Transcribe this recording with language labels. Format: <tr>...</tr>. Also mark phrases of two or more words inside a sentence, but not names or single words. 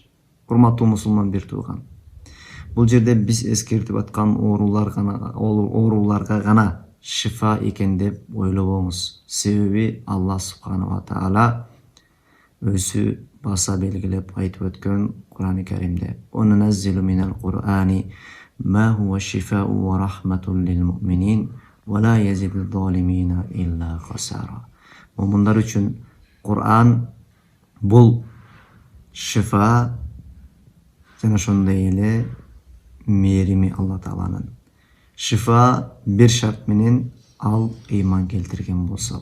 <ky>Урматтуу мусулман бир тууган. Бул жерде биз эскертип аткан ооруларга гана шифа экен деп ойлобоңуз. Себеби Алла</ky> <ar>سبحانه وتعالى</ar> <ky>өзү баса белгилеп айтып өткөн Кур'ан-ы Каримде:</ky> <ar>"وننزل من القرآن ما هو شفاء ورحمة للمؤمنين ولا يزيد الظالمين إلا خسارا."</ar> <ky>Мумундар үчүн Кур'ан бул шифа жана ошондой эле мээрими Алла Тааланын. Шифа бир шарт менен ал ыйман келтирген болсо.</ky>